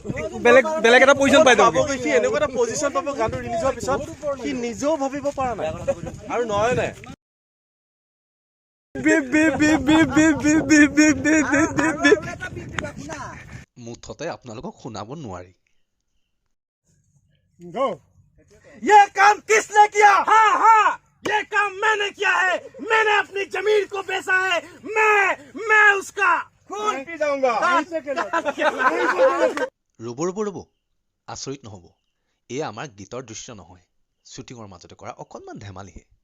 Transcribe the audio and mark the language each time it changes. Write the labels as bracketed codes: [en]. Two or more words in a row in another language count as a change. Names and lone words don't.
[as] বেলেগ এটা পজিশ্যন পাই যাব। সি এনেকুৱা এটা পজিশ্যন পাব গানটো ৰিলিজ হোৱাৰ পিছত সি নিজেও ভাবিব পৰা নাই। আৰু নয়নে মুঠতে আপোনালোকক শুনাব নোৱাৰি। [hi] ये काम किसने किया? हाँ हाँ, ये काम मैंने किया है। मैंने अपनी जमीन को बेचा है। मैं उसका खून पी जाऊंगा। [as] ৰ'ব আচৰিত নহ'ব, এয়া আমাৰ গীতৰ দৃশ্য নহয়, শ্বুটিঙৰ মাজতে কৰা অকণমান ধেমালিহে।